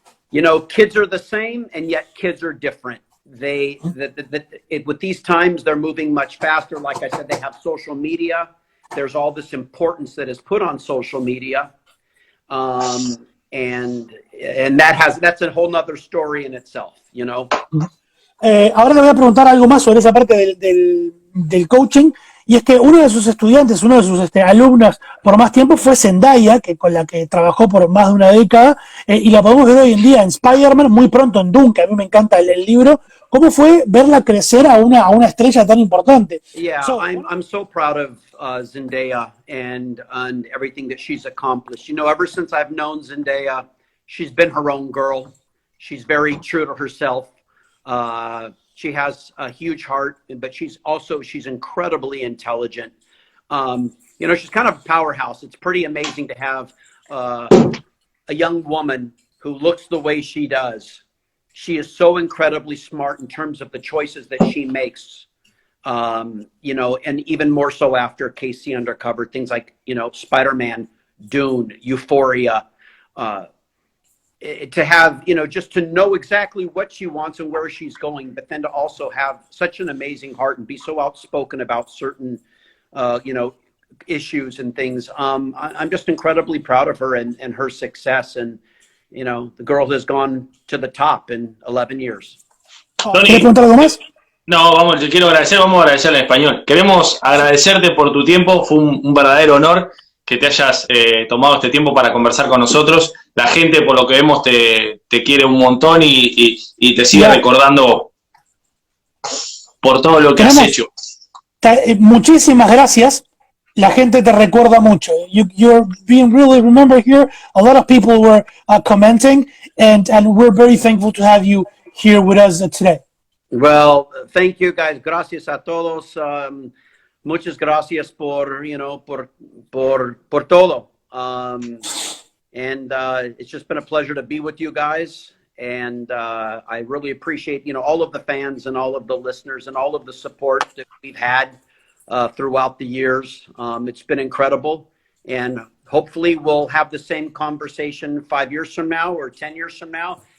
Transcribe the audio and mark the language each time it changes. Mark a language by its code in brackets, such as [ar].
[en] You know, kids are the same, and yet kids are different. With these times, they're moving much faster. Like I said, they have social media. There's all this importance that is put on social media. And that's a whole nother story in itself, you know. [es] Ahora le voy a preguntar algo más sobre esa parte del coaching, y es que uno de sus estudiantes, uno de sus alumnos por más tiempo fue Zendaya, con la que trabajó por más de una década, y la podemos ver hoy en día en Spider-Man, muy pronto en Dune, que a mí me encanta el libro. ¿Cómo fue verla crecer a una estrella tan importante? [en] Yeah, I'm so proud of Zendaya and everything that she's accomplished. You know, ever since I've known Zendaya, she's been her own girl. She's very true to herself. She has a huge heart, but she's incredibly intelligent. You know, she's kind of a powerhouse. It's pretty amazing to have a young woman who looks the way she does. She is so incredibly smart in terms of the choices that she makes. You know, and even more so after KC Undercover, things like, you know, Spider-Man, Dune, Euphoria, to have, you know, just to know exactly what she wants and where she's going, but then to also have such an amazing heart and be so outspoken about certain, you know, issues and things. I'm just incredibly proud of her and her success. And, you know, the girl has gone to the top in 11 years. [es] ¿Quieres preguntar algo más? No, vamos a agradecer en español. Queremos agradecerte por tu tiempo, fue un verdadero honor que te hayas tomado este tiempo para conversar con nosotros. La gente, por lo que vemos, te quiere un montón y te sigue recordando por todo lo que has hecho. Muchísimas gracias. La gente te recuerda mucho. [en] You're being really remembered here. A lot of people were commenting, and we're very thankful to have you here with us today. Well, thank you guys. [es] Gracias a todos. Muchas gracias por, [en] you know, [es] por todo. [en] And it's just been a pleasure to be with you guys. And I really appreciate, you know, all of the fans and all of the listeners and all of the support that we've had throughout the years. It's been incredible. And hopefully we'll have the same conversation 5 years from now or 10 years from now.